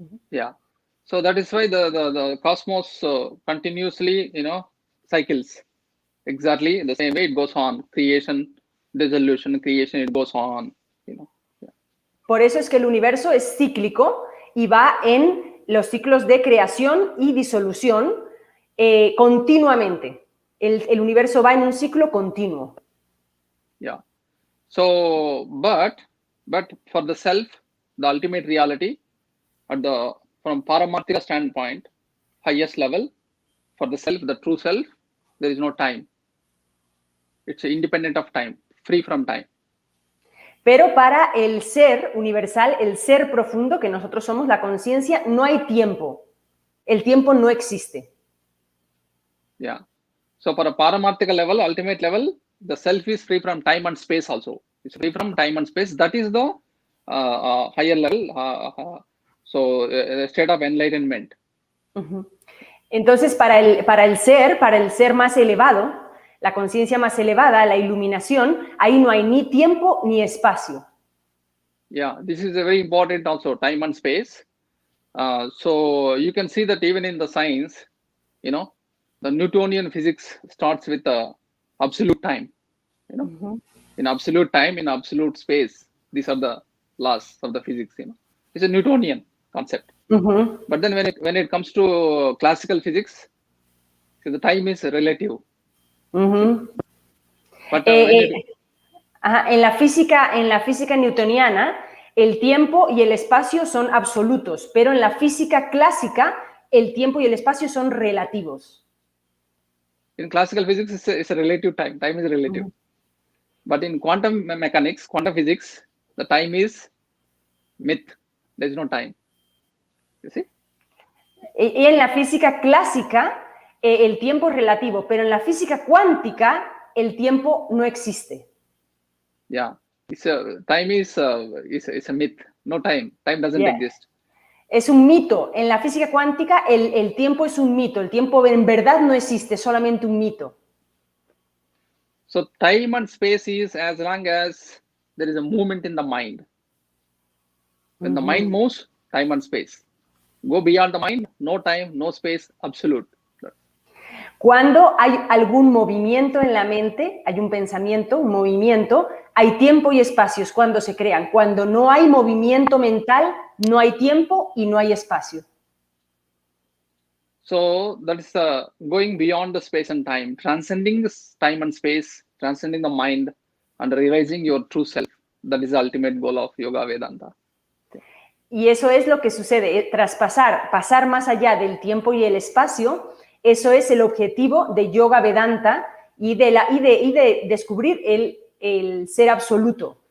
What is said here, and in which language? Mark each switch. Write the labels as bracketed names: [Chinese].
[English] Yeah, so that is why the cosmos continuously, cycles exactly the same way. It goes on, creation, dissolution, creation, it goes on, Yeah. [Spanish] Por eso es que el universo es cíclico y va en los ciclos de creación y disolución continuamente. El universo va en un ciclo continuo. [English] Yeah. So, but for the self, the ultimate reality, from Paramarthika standpoint, highest level, for the self, the true self, there is no time. It's independent of time, free from time. [Spanish] Pero para el ser universal, el ser profundo que nosotros somos, la conciencia, no hay tiempo. El tiempo no existe. [English] Yeah. So for a Paramarthika level, ultimate level, the self is free from time and space also. It's free from time and space. That is the higher level. So the state of enlightenment. [Spanish] Entonces, para el ser más elevado, la conciencia más elevada, la iluminación, ahí no hay ni tiempo ni espacio. [English] Yeah, this is a very important also, time and space. So you can see that even in the science, the Newtonian physics starts with absolute time. In absolute time, in absolute space, these are the laws of the physics. It's a Newtonian concept. But then when it comes to classical physics, so the time is relative. But [Spanish] en la física newtoniana, el tiempo y el espacio son absolutos, pero en la física clásica, el tiempo y el espacio son relativos. [English] In classical physics, it's a relative time. Time is relative. But in quantum mechanics, quantum physics, the time is myth. There is no time. You see? [Spanish] Y en la física clásica, el tiempo es relativo, pero en la física cuántica, el tiempo no existe. [English] Yeah, time is a myth. No time. Time doesn't exist. [Spanish] Es un mito. En la física cuántica, el tiempo es un mito. El tiempo en verdad no existe, solamente un mito. [English] So time and space is as long as there is a movement in the mind. When the mind moves, time and space. Go beyond the mind, no time, no space, absolute. [Spanish] Cuando hay algún movimiento en la mente, hay un pensamiento, un movimiento, hay tiempo y espacios cuando se crean. Cuando no hay movimiento mental, no hay tiempo y no hay espacio. [English] So that is going beyond the space and time, transcending this time and space, transcending the mind, and realizing your true self. That is the ultimate goal of Yoga Vedanta. [Spanish] Y eso es lo que sucede, pasar más allá del tiempo y el espacio. Eso es el objetivo de Yoga Vedanta y de descubrir el ser absoluto.